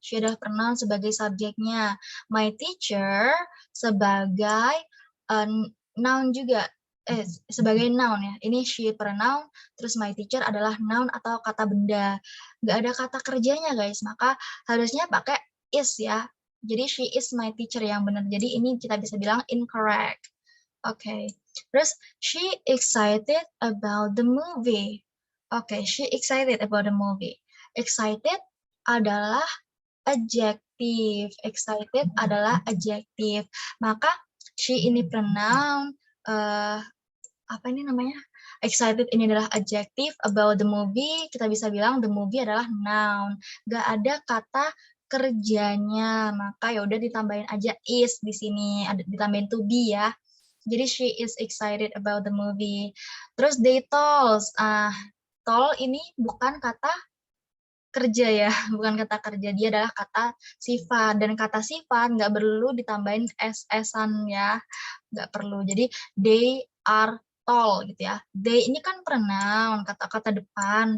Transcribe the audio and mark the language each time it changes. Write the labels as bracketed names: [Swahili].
[Indonesian] She adalah pronoun sebagai subjeknya. My teacher sebagai noun juga. Sebagai noun ya. Ini she pronoun, terus my teacher adalah noun atau kata benda. Nggak ada kata kerjanya guys, maka harusnya pakai is ya. Jadi [English] she is my teacher [Indonesian] yang benar. Jadi ini kita bisa bilang incorrect. Oke. Terus [English] she excited about the movie. [Indonesian] Oke, [English] she excited about the movie. [Indonesian] Excited adalah adjective. Excited adalah adjective. Maka she ini pronoun, apa ini namanya? Excited ini adalah adjective, [English] about the movie [Indonesian] kita bisa bilang the movie adalah noun. Gak ada kata kerjanya, maka ya udah ditambahin aja is di sini, ada ditambahin to be ya. Jadi [English] she is excited about the movie. [Indonesian] Terus [English] they told, [Indonesian] told ini bukan kata kerja ya, bukan kata kerja, dia adalah kata sifat, dan kata sifat nggak perlu ditambahin s-an ya, nggak perlu. Jadi [English] they are tall [Indonesian] gitu ya. They ini kan pronoun, kata-kata depan.